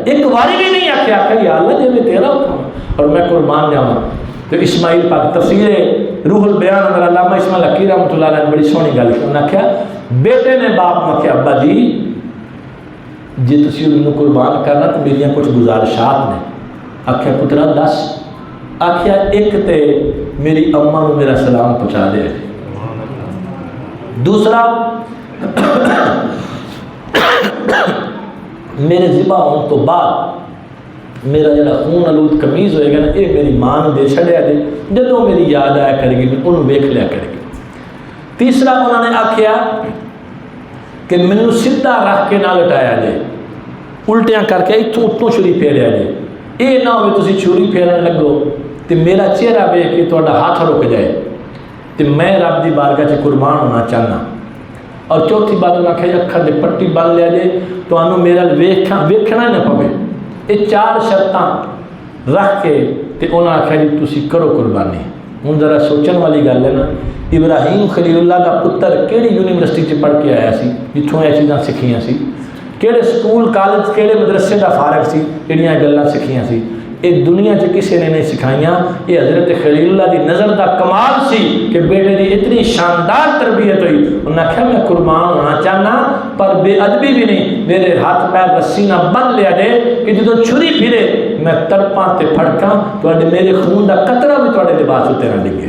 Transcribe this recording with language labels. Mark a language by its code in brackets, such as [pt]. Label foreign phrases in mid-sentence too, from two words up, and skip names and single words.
[pa] ایک واری بھی نہیں آکھے آکھے یا اللہ جی میں تیرا حکم اور میں قربان جاؤں۔ تو اسماعیل پاک تفسیر روح البیان اندر علامہ اسماعیل حقی [ar] رحمۃ اللہ علیہ [pa] نے بڑی سونی گل کی، انہوں نے آخیا بیٹے نے باپ میں آخیا ابا جی جی تسی انہوں قربان کرنا تو میری کچھ گزارشات نے۔ آخیا پترا دس، آخیا ایک تے میری اماں کو میرا سلام پہنچا دے، دوسرا میرے ذبح ہونے تو بعد میرا جڑا خون آلود قمیض ہوئے گا نا یہ میری ماں دے چھڑیا دے، جدوں میری یاد آیا کرے گی میں انہوں ویکھ لیا کرے گی۔ تیسرا انہوں نے آخیا کہ مینوں سیدھا رکھ کے نہ لٹایا جائے، الٹیاں کر کے اتوں اتوں چھری پھیریا جائے، یہ نہ ہوئے تسی چھری پھیرن لگو تو میرا چہرہ ویکھ کے تہاڈا ہاتھ رک جائے تو میں رب دی بارگاہ چ قربان ہونا چاہنا۔ اور چوتھی بات انہوں نے آخیا اکھاں دے پٹی بن لیا جائے تو انہوں میرا ویکھنا ہی نہ پوے۔ یہ 4 شرطاں رکھ کے تے انہوں نے آخیا جی تسی کرو قربانی۔ ہوں ذرا سوچن والی گل ہے نا، ابراہیم خلیل اللہ کا پتر کہڑی یونیورسٹی سے پڑھ کے آیا سی جتوں یہ چیزاں سکھیاں سی، کہڑے [en] school college [pa] کہڑے مدرسے کا فارغ سی جہاں گلاں سکھیاں سی؟ یہ دنیا چ کسی نے نہیں سکھائیاں، یہ حضرت خلیل اللہ کی نظر کا کمال سی کہ بیٹے کی اتنی شاندار تربیت ہوئی، انہوں نے آخیا میں قربان ہونا چاہنا پر بے ادبی بھی نہیں، میرے ہاتھ پیر رسی نہ بن لیا جائے کہ جدو چھری پھرے میں تڑپاں تے پھڑکاں تو میرے خون کا قطرہ بھی تھوڑے لباس اتنے نہ ڈگے۔